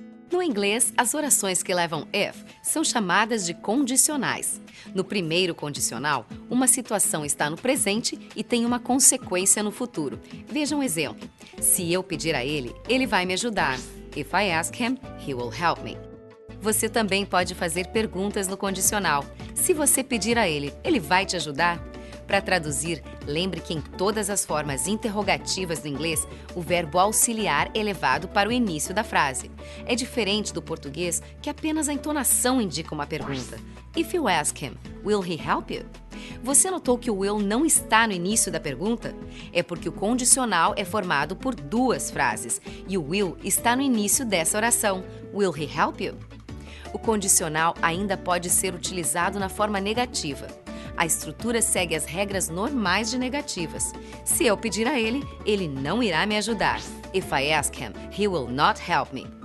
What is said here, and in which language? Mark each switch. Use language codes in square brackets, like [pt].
[pt] No inglês, as orações que levam if são chamadas de condicionais. No primeiro condicional, uma situação está no presente e tem uma consequência no futuro. Veja um exemplo. Se eu pedir a ele, ele vai me ajudar. [en] If I ask him, he will help me. [pt] Você também pode fazer perguntas no condicional. Se você pedir a ele, ele vai te ajudar? Para traduzir, lembre que em todas as formas interrogativas do inglês, o verbo auxiliar é levado para o início da frase. É diferente do português, que apenas a entonação indica uma pergunta. [en] If you ask him, will he help you? [pt] Você notou que o will não está no início da pergunta? É porque o condicional é formado por duas frases e o will está no início dessa oração. [en] Will he help you? [pt] O condicional ainda pode ser utilizado na forma negativa. A estrutura segue as regras normais de negativas. Se eu pedir a ele, ele não irá me ajudar. [en] If I ask him, he will not help me.